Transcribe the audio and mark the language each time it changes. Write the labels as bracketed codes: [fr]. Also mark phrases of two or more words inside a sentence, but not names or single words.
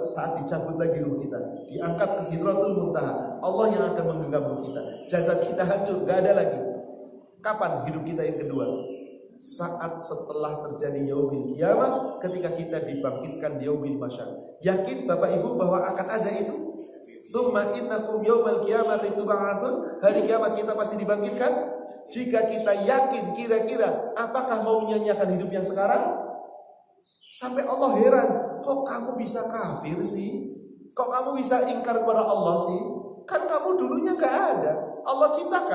[id] Saat dicabut lagi ruh kita, diangkat ke Sidratul Muntaha. Allah yang akan menggenggam ruh kita. Jasad kita hancur, gak ada lagi. Kapan hidup kita yang kedua? Saat setelah terjadi [ar] يوم القيامة, [id] ketika kita dibangkitkan di [ar] يوم المحشر. [id] Yakin Bapak Ibu bahwa akan ada itu? [ar] ثم إنكم يوم القيامة تبعثون. [id] Hari kiamat kita pasti dibangkitkan. Jika kita yakin kira-kira apakah mau menyanyiakan hidup yang sekarang? Sampai Allah heran, kok kamu bisa kafir sih? Kok kamu bisa ingkar kepada Allah sih? Kan kamu dulunya gak ada. Allah ciptakan.